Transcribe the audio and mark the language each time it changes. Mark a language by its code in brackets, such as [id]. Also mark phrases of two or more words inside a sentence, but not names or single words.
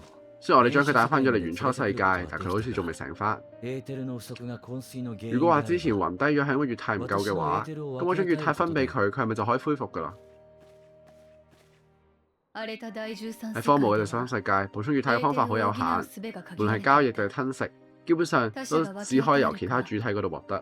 [yue] 雖然我哋將佢帶翻咗嚟原初世界，但佢好似仲未醒翻。 [ja] エーテルの不足が昏睡の原因 [yue] 如果話之 [ja] で [yue] 前暈低咗係因為液態唔夠嘅話，咁我將液態分俾佢，佢係咪就可以恢復㗎啦？喺喺荒蕪嘅第三世界，補充液態嘅方法好有限，無論係交易定係吞食，基本上都只可以由其他主體嗰度獲得。